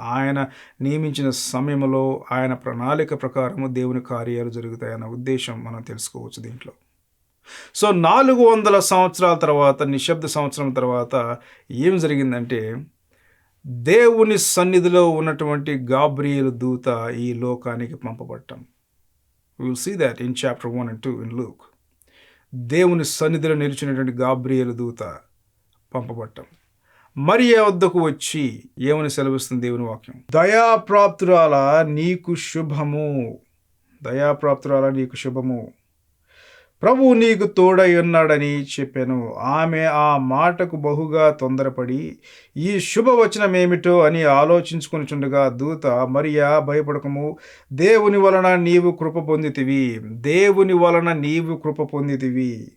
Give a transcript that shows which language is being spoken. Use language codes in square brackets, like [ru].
[te] ఆయన నియమించిన సమయంలో, ఆయన ప్రణాళిక ప్రకారము దేవుని కార్యాలు జరుగుతాయన్న ఉద్దేశం మనం తెలుసుకోవచ్చు దీంట్లో. సో 400 సంవత్సరాల తర్వాత, నిశ్శబ్ద సంవత్సరం తర్వాత ఏం జరిగిందంటే, దేవుని సన్నిధిలో ఉన్నటువంటి గాబ్రియేలు దూత ఈ లోకానికి పంపబడటం. [en] We will see that in chapter 1 and 2 in Luke. [te] దేవుని సన్నిధిలో నిలిచినటువంటి గాబ్రియేలు దూత పంపబడటం. మరియా వద్దకు వచ్చి ఏమని సెలవిస్తుంది దేవుని వాక్యం? దయాప్రాప్తురాలా నీకు శుభము, దయాప్రాప్తురాలా నీకు శుభము, ప్రభువు నీకు తోడై ఉన్నాడని చెప్పాను. ఆమె ఆ మాటకు బహుగా తొందరపడి ఈ శుభవచనమేమిటో అని ఆలోచించుకొనుచుండగా దూత, మరియా భయపడకము, దేవుని వలన నీవు కృప పొందితివి, దేవుని వలన నీవు కృప పొందితివి.